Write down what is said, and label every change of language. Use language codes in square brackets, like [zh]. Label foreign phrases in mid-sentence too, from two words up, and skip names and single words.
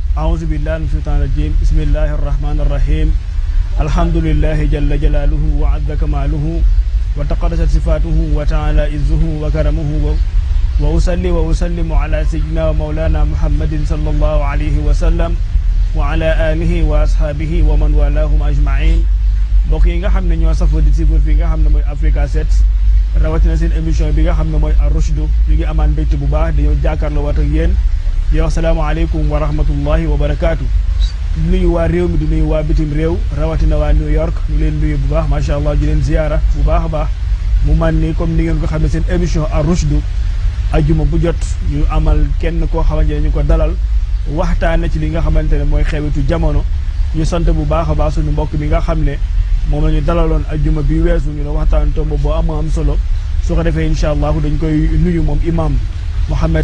[ar] أعوذ بالله من الشيطان الرجيم بسم الله الرحمن الرحيم الحمد لله جل جلاله وعز كماله وتقدست صفاته وتعالى عزه وكرمه وأصلي وأسلم على سيدنا ومولانا محمد صلى الله عليه وسلم وعلى آله وأصحابه ومن والاهم أجمعين [wo] mbokk yi nga xam ne ñoo safoo di suivre fi nga xam ne mooy Africa 7 rawatina seen émission bi nga xam ne mooy Ar-Rushdu ñu ngi amaan mbégte bu baax dañoo jàkkaarloo waat ak yéen di wax [ar] السلام عليكم ورحمة الله وبركاته. [wo] di nuyu waa réew mi di nuyu waa bitim réew rawatina waa New York ñu leen nuyu bu baax [ar] ما شاء الله [wo] di leen ziyaara bu baax a baax mu man ni comme ni ngeen ko xam ne seen émission Ar-Rushdu ajuma bu jot ñu amal kenn koo xamante ne ñu ko dalal waxtaane ci li nga xamante ne mooy xewitu jamono ñu sant bu baax a baax suñu mbokk mi nga xam ne moom la ñu dalaloon ajjuma bi weesu ñu ne waxtaan tomb boo am solo su ko defee [ar] إن شاء الله [wo] dañ koy nuyu moom imam Mouhamed